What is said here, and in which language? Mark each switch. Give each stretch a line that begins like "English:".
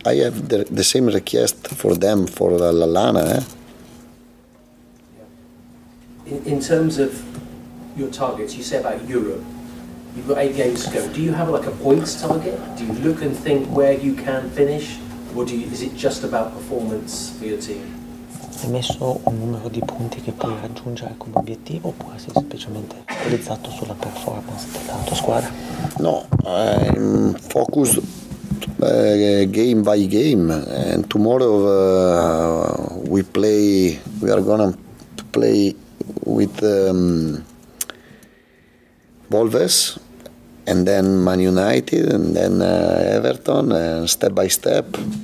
English: I have the same request for them, for Lallana. In terms of your targets, you say about Europe, you've got 8 games to go. Do you have like a points target? Do you look and think where you can finish, or is it just about performance for your team?
Italian: Hai messo un numero di punti che puoi raggiungere come obiettivo, oppure sei semplicemente focalizzato sulla performance della tua squadra?
English: No, I'm focused game by game, and tomorrow we are gonna play with Wolves, and then Man United, and then Everton, and step by step.